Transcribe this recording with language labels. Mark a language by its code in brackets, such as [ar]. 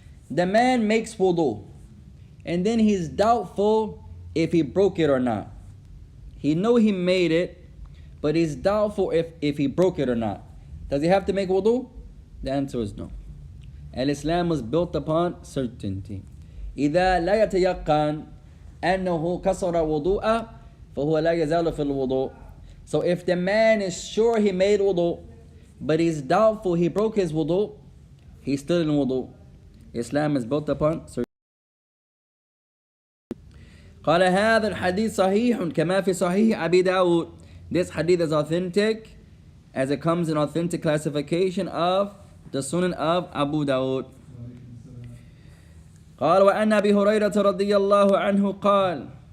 [en] The man makes wudu and then he's doubtful if he broke it or not. He know he made it, but he's doubtful if he broke it or not. Does he have to make wudu? The answer is no. Al-Islam was built upon certainty. [ar] إذا لا يتيقن أنه كسر وضوءه فهو لا يزال في الوضوء. [en] So if the man is sure he made wudu, but he's doubtful he broke his wudu, he's still in wudu. Islam is built upon certainty. [ar] قال هذا الحديث صحيح كما في صحيح أبي داود. [en] This hadith is authentic as it comes in authentic classification of the Sunan of Abu Dawud. [ar] قال وأن أبي هريرة رضي الله عنه قال.